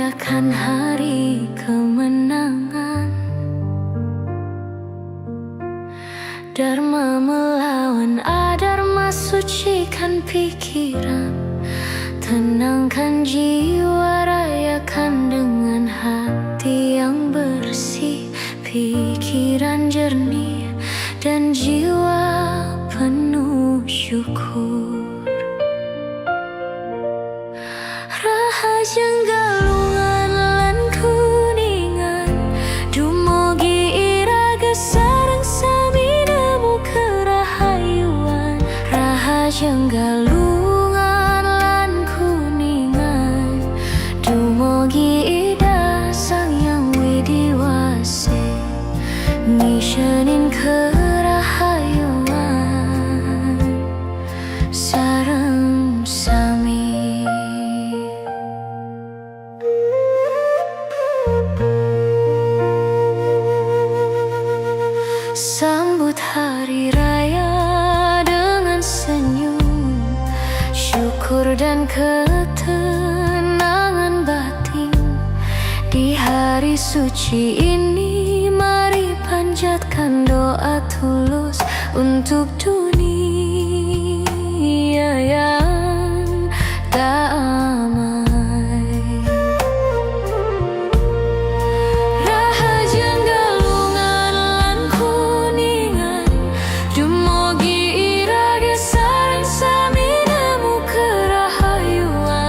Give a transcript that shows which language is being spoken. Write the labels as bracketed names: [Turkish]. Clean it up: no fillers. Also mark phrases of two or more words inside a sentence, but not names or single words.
[Indonesian] bagaikan hari kemenangan. Dharma melawan adharma, sucikan pikiran, tenangkan jiwa, rayakan dengan hati yang bersih, pikiran jernih dan jiwa penuh syukur. [Balinese] Rahajeng galungan lan kuningan, dumugi iraga sareng sami nemu kerahayuan. Rahajeng galungan lan kuningan, dumugi ida sang yang widiwase, nishanin kerahayuan sareng sami. [Indonesian] Sambut hari raya dengan senyum, syukur dan ketenangan batin. Di hari suci ini mari panjatkan doa tulus untuk dunia yang damai. [Balinese] Rahajeng galungan lan kuningan, dumugi iraga sareng sami nemu kerahayuan.